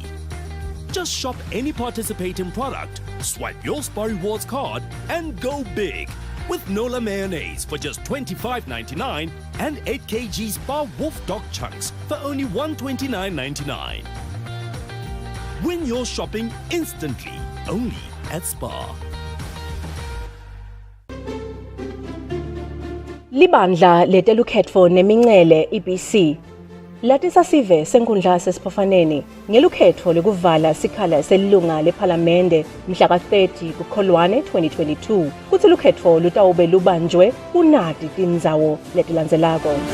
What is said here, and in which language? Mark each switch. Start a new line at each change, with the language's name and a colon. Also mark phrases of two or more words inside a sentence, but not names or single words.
English: Just shop any participating product, swipe your Spar Rewards card, and go big with Nola mayonnaise for just $25.99 and 8 kg Spar Wolf Dog chunks for only $129.99. Win your shopping instantly, only at Spar.
Swati: Libandla letelukhetfo nemincele EBC latisa sive senkundla sesiphofaneni ngelukhetfo lekuvala sikhala selilunga lephalamende mhla ka-30 kuKholwane 2022 kutsi lukhetfo lutawube lubanjwe kunati tindzawo letilandzelako.